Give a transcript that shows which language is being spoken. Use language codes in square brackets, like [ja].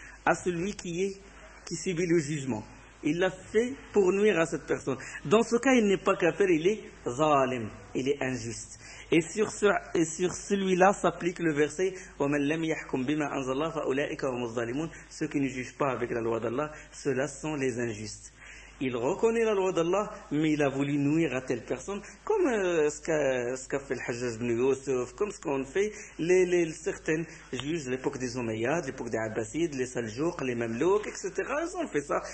[fr] à celui qui subit le jugement. Il l'a fait pour nuire à cette personne. Dans ce cas, il n'est pas kafir, il est zalim, il est injuste. Et sur celui-là s'applique le verset [ar] وَمَنْ لَمْ يَحْكُمْ بِمَا أَنْزَلَ اللَّهُ فَأُولَٰئِكَ هُمُ الظَّالِمُونَ. [fr] Ceux qui ne jugent pas avec la loi d'Allah, ceux-là sont les injustes. Il reconnaît la loi d'Allah, mais il a voulu nuire à telle personne, comme ce qu'a fait le Hajjaj ibn Yusuf, comme ce qu'ont fait certains juges de l'époque des Omeyyades, l'époque des Abbasides, les Saljouks, les Mamelouks, etc. Ils ont fait ça.